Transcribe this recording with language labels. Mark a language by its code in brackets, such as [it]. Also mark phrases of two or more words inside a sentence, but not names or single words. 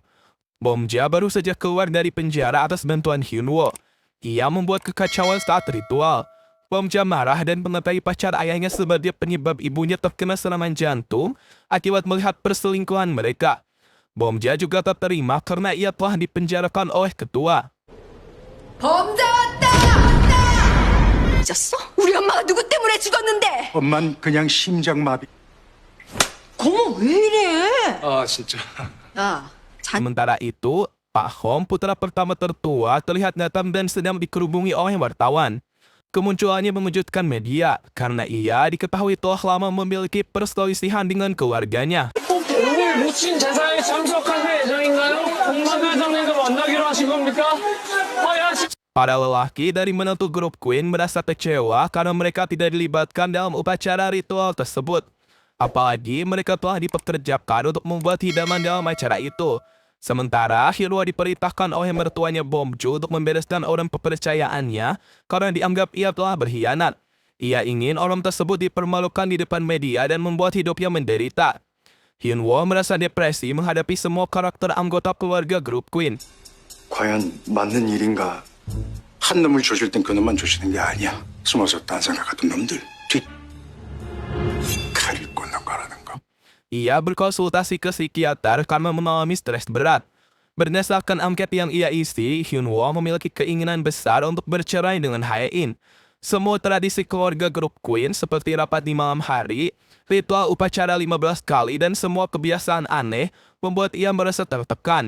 [id] Bomja baru saja keluar dari penjara atas bantuan Hyunwoo. Ia membuat kekacauan saat ritual. Bomja marah dan mengatai pacar ayahnya sebagai penyebab ibunya terkena serangan jantung akibat melihat perselingkuhan mereka. Bomja juga tak terima karena ia telah dipenjarakan oleh ketua. [ko] 범자 왔다! 잊었어? 우리 엄마가 누구 때문에 죽었는데? 엄만 그냥 심장마비. 고모 왜 이래? 아 진짜. 야, [id] Sementara itu, Pak Hom, putra pertama tertua, terlihat datang dan sedang dikerubungi oleh wartawan. Kemunculannya mengejutkan media, karena ia diketahui telah lama memiliki perselisihan dengan keluarganya. [ko] 오늘 묻힌 제사에 참석할 예정인가요? 공마대장님과 만나기로 하신 겁니까? [id] Para lelaki dari menantu grup Queen merasa kecewa karena mereka tidak dilibatkan dalam upacara ritual tersebut. Apalagi mereka telah dipekerjakan untuk membuat hidangan dalam acara itu. Sementara Hyunwoo diperintahkan oleh mertuanya Bomju untuk membereskan orang kepercayaannya karena dianggap ia telah berkhianat. Ia ingin orang tersebut dipermalukan di depan media dan membuat hidupnya menderita. Hyunwoo merasa depresi menghadapi semua karakter anggota keluarga grup Queen. [ko] 과연 맞는 일인가? 한 놈을 조질 땐 그 놈만 조지는 게 아니야. 숨어서 딴 생각하던 놈들 뒤 칼을 꽂는 거라는 거. [id] Ia berkonsultasi ke psikiater karena mengalami stres berat. Berdasarkan angket yang ia isi, Hyunwoo memiliki keinginan besar untuk bercerai dengan Hae-in. Semua tradisi keluarga grup Queen seperti rapat di malam hari, ritual upacara 15 kali, dan semua kebiasaan aneh membuat ia merasa tertekan.